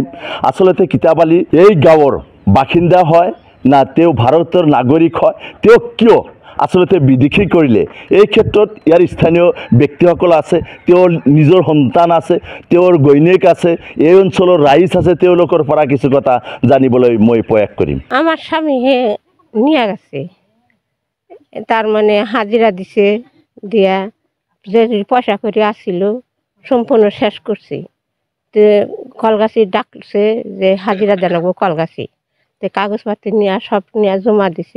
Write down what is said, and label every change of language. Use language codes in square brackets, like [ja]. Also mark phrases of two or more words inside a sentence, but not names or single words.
[as] আচলতে কিতাপআলি এই গাঁৱৰ বাসিন্দা হয় না তেওঁ ভাৰতৰ নাগৰিক হয়, তেওঁ কিয় আচলতে বিদেশী কৰিলে, এই ক্ষেত্ৰত ইয়াৰ স্থানীয় ব্যক্তিসকল আছে, তেওঁৰ নিজৰ সন্তান আছে, তেওঁৰ গৈণীয়েক আছে, এই অঞ্চলৰ ৰাইজ আছে, তেওঁলোকৰ পৰা কিছু কথা জানিবলৈ মই প্ৰয়াস কৰিম। [bn] আমার স্বামী নিয়ে গেছে, তার মানে হাজিরা দিছে, দিয়া যে পয়সা করে আসছিল সম্পূর্ণ শেষ করছে। তো কলগাছি ডাকছে যে হাজিরা জানাবো কলগাছি, তো কাগজপত্র নিয়ে সব নিয়ে জমা দিছে।